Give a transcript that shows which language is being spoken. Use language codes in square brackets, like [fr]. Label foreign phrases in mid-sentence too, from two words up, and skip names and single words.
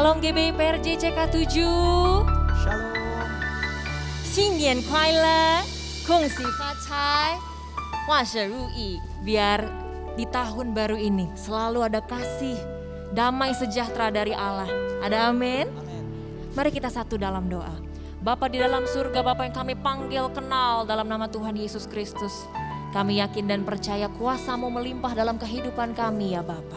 [id] PBB PRJ CK7. Shalom. [zh] 新年快乐，恭喜发财，万事如意. [id] Biar di tahun baru ini selalu ada kasih, damai sejahtera dari Allah. Ada amin? Mari kita satu dalam doa. Bapa di dalam surga, Bapa yang kami panggil kenal dalam nama Tuhan Yesus Kristus. Kami yakin dan percaya kuasa-Mu melimpah dalam kehidupan kami ya Bapa.